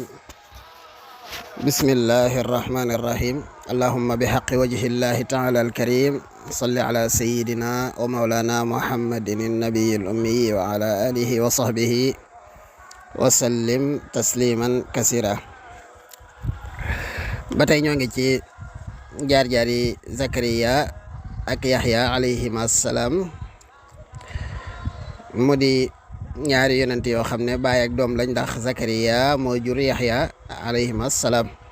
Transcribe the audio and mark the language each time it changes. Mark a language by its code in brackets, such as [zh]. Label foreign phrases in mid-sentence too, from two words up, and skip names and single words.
[ar] بسم الله الرحمن الرحيم. اللهم بحق وجه الله تعالى الكريم صل على سيدنا ومولانا محمد النبي الأمي وعلى آله وصحبه وسلم تسليما كثيرا. [wo] batay ñoo ngi ci jaar-jaari Zakariya ak Yaxya [ar] عليهما السلام [wo] mu di ñaari yonent yoo xam ne baay ak doom lañ, ndax Zakariya moo jur Yaxya [ar] عليهما السلام.